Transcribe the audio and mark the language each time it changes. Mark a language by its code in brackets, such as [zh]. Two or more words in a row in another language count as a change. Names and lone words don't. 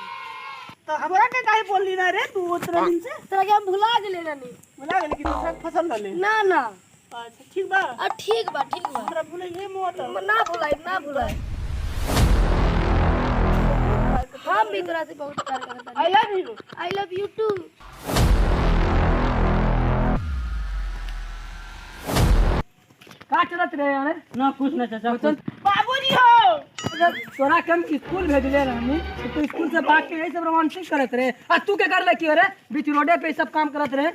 [bho] तो हमरा के काहे बोल ली ना रे तू उतना दिन से। तोरा के हम भुला गेले रहनी। बोला गेल कि दूसरा पसंद ले। ना ना अच्छा ठीक बा। ठीक बा ठीक बा। हमरा भूले ये मोट। ना भुलाई ना भुलाई। हम भी तोरा से बहुत प्यार करत [en] I love you. I love you too. [bho] का चलत रहे यार। ना कुछ ना चाचा चल बाबूजी हो। तोरा के हम स्कूल भेजले रहनी तो तू स्कूल से भाग के यही सब रोमांटिक करत रहे। आ तू के कर ले क्यों रे बीच रोडे पे सब काम करत रहे।